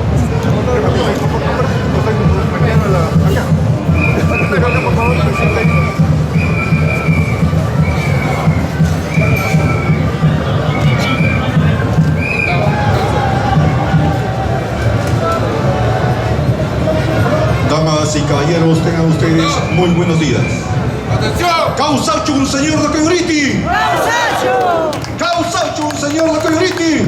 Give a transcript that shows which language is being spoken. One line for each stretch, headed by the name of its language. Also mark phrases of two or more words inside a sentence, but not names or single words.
Spanish: Damas y caballeros, tengan ustedes muy buenos días. ¡Atención! ¡Causachun, señor de Coyuriti! ¡Causachun, señor de Coyuriti!